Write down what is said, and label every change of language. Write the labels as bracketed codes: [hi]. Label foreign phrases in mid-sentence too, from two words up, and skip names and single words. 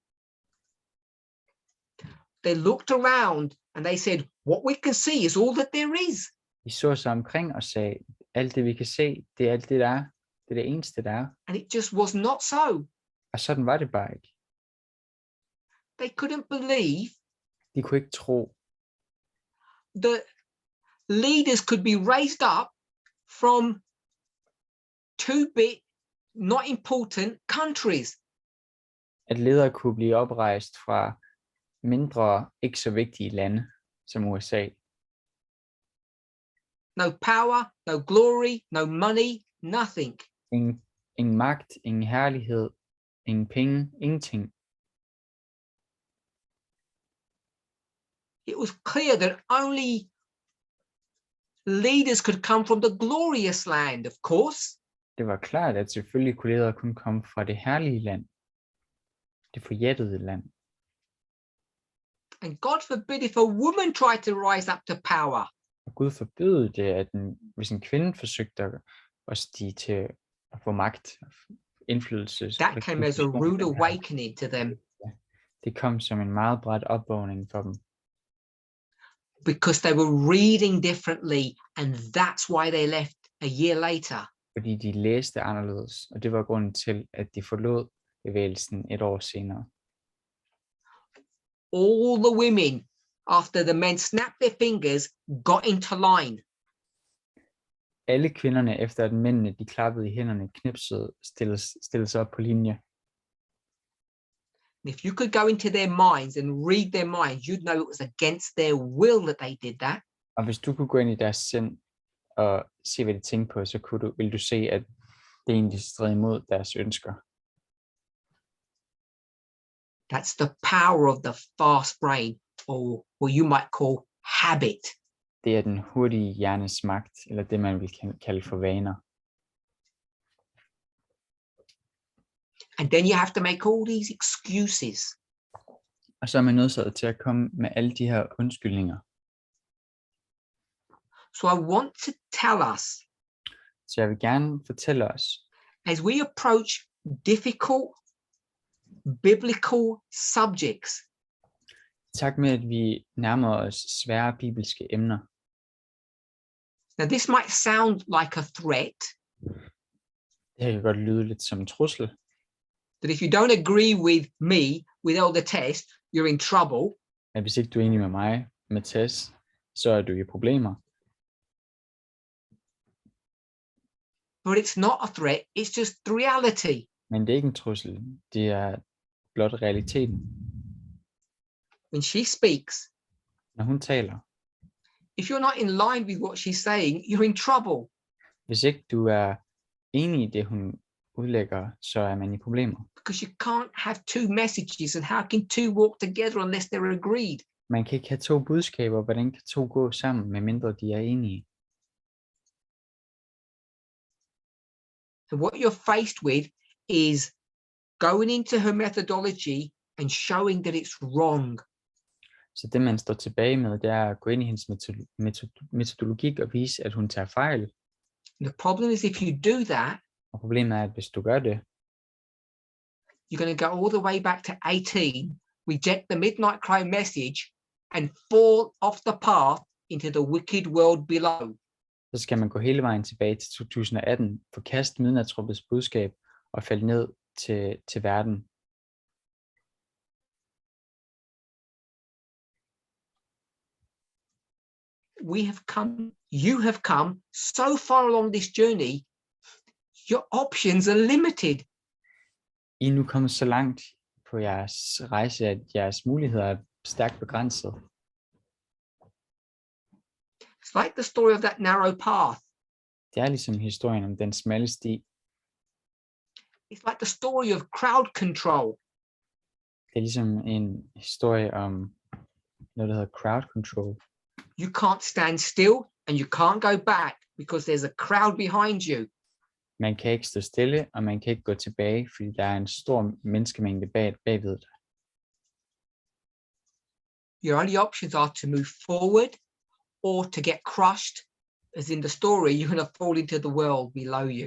[en] They looked around and they said, what we can see is all that there is. [da] De så sig omkring og sagde, alt det vi kan se, det er alt det der er. Det er det eneste der er. [en] And it just was not so. [da] Og sådan var det bare ikke. [en] They couldn't believe [da] De kunne ikke tro, [en] that leaders could be raised up from two-bit, not important countries. [da] at ledere kunne blive oprejst fra mindre, ikke så vigtige lande som USA. [en] No power, no glory, no money, nothing. [da] Ingen magt, ingen herlighed, ingen penge, ingenting. [en] It was clear that only leaders could come from the glorious land, of course. [da] Det var klart, at selvfølgelig kunne ledere kun komme fra det herlige land, det forjættede land. [en] And God forbid if a woman tried to rise up to power. [da] Og Gud forbød det, at hvis en kvinde forsøgte at stige til at få magt, indflydelse. [en] That came as a rude awakening to them. [da] Det kom som en meget brat opvågning for dem. [en] Because they were reading differently, and that's why they left a year later. [da] Fordi de læste anderledes, og det var grunden til, at de forlod bevægelsen et år senere. [en] All the women, after the men snapped their fingers, got into line. [da] Alle kvinderne, efter at mændene de klappede i hænderne, knipsede, stillede sig op på linje. [en] And if you could go into their minds and read their minds, you'd know it was against their will that they did that. [da] Og hvis du kunne gå ind i deres sind og se, hvad de tænkte på, så ville du se, at det egentlig stred imod deres ønsker. [en] That's the power of the fast brain, or what you might call habit. [da] Det er den hurtige hjernes magt, eller det man vil kalde for vaner. [en] And then you have to make all these excuses. [da] Og så er man nødsaget til at komme med alle de her undskyldninger. [en] So I want to tell us, [da] Så jeg vil gerne fortælle os, [en] as we approach difficult biblical subjects, [da] tak med at vi nærmer os svære bibelske emner. [en] now this might sound like a threat, [da] Det her kan godt lyde lidt som en trussel, [en] that if you don't agree with me with all the test, you're in trouble. [da] at hvis ikke du er enig med mig med Tess, så er du i problemer. [en] But it's not a threat, it's just the reality. [da] Men det er ikke en trussel, det er blot realiteten. [en] When she speaks, [da] Når hun taler, [en] if you're not in line with what she's saying, you're in trouble. [da] hvis ikke du er enig i det, hun udlægger, så er man i problemer. [en] Because you can't have two messages, and how can two walk together unless they're agreed? [da] Man kan ikke have to budskaber, hvordan kan to gå sammen, medmindre de er enige? [en] And what you're faced with is going into her methodology and showing that it's wrong. [da] Så det man står tilbage med, det er at gå ind i hendes metodologik og vise, at hun tager fejl. [en] And the problem is if you do that, [da] Og problemet er, at hvis du gør det, [en] you're going to go all the way back to 18, reject the midnight cry message, and fall off the path into the wicked world below. [da] så skal man gå hele vejen tilbage til 2018, forkaste midnatsråbets budskab og falde ned til verden. [en] You have come so far along this journey, your options are limited. [da] I er nu kommet så langt på jeres rejse, at jeres muligheder er stærkt begrænset. [en] It's like the story of that narrow path. [da] Det er ligesom historien om den smalle sti. [en] It's like the story of crowd control. [da] Det er ligesom en historie om noget, der hedder [en] crowd control. You can't stand still and you can't go back because there's a crowd behind you. [da] Man kan ikke stå stille, og man kan ikke gå tilbage, fordi der er en stor menneskemængde bagved dig. [en] Your only options are to move forward or to get crushed, as in the story, you're going to fall into the world below you.